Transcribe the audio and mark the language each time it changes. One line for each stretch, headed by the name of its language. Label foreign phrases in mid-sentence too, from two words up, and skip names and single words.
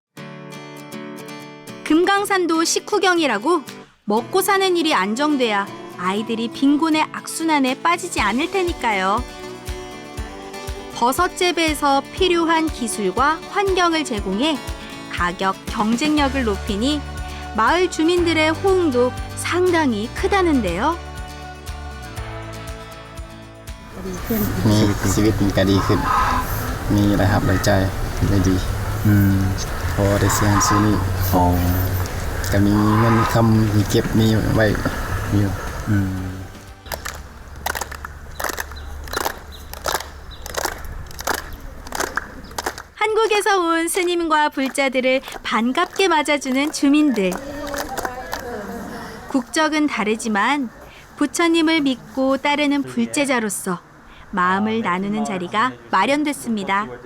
Korean: 금강산도 식후경이라고 먹고 사는 일이 안정돼야 아이들이 빈곤의 악순환에 빠지지 않을 테니까요. 버섯 재배에서 필요한 기술과 환경을 제공해 가격 경쟁력을 높이니 마을 주민들의 호응도 상당히 크다는데요.
Thai: มีชีวิตมันก็ดีขึ้นมีรายรับรายจ่ายได้ดีพอได้เสียซื้อนี่ก็มีเงินคำมีเก็บมีไว้อยู่
Korean: 한국에서 온 스님과 불자들을 반갑게 맞아주는 주민들. 국적은 다르지만 부처님을 믿고 따르는 불제자로서 마음을 나누는 자리가 마련됐습니다.